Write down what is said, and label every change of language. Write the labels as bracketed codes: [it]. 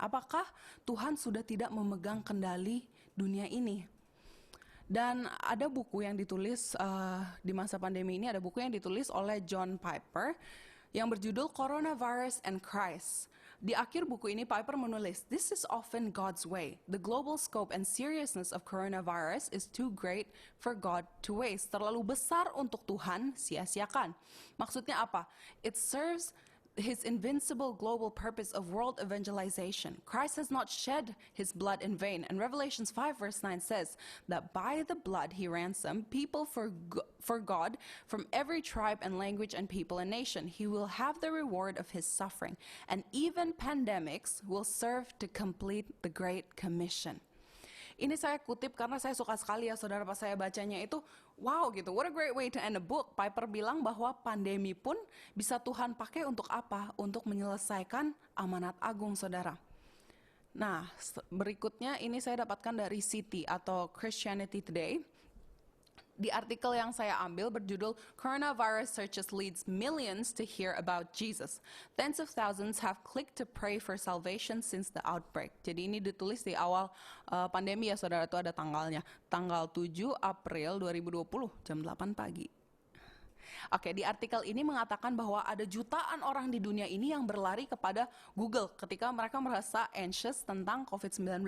[id] Apakah Tuhan sudah tidak memegang kendali dunia ini? Dan ada buku yang ditulis di masa pandemi ini, ada buku yang ditulis oleh John Piper yang berjudul [en] Coronavirus and Christ. [id] Di akhir buku ini Piper menulis, [en] "This is often God's way. The global scope and seriousness of coronavirus is too great for God to waste." [id] Terlalu besar untuk Tuhan sia-siakan. Maksudnya apa? [en] It serves His invincible global purpose of world evangelization. Christ has not shed his blood in vain. And Revelations 5 verse 9 says that by the blood he ransomed people for God from every tribe and language and people and nation. He will have the reward of his suffering. And even pandemics will serve to complete the Great Commission. [id] Ini saya kutip karena saya suka sekali ya saudara, pas saya bacanya itu wow gitu, [en] what a great way to end a book. [id] Piper bilang bahwa pandemi pun bisa Tuhan pakai untuk apa? Untuk menyelesaikan amanat agung saudara. Nah berikutnya ini saya dapatkan dari CT atau Christianity Today. Di artikel yang saya ambil berjudul [en] Coronavirus Searches Leads Millions to Hear About Jesus. Tens of thousands have clicked to pray for salvation since the outbreak. [id] Jadi ini ditulis di awal pandemi ya saudara, itu ada tanggalnya. Tanggal 7 April 2020 jam 8 pagi. Oke, di artikel ini mengatakan bahwa ada jutaan orang di dunia ini yang berlari kepada Google ketika mereka merasa anxious tentang COVID-19.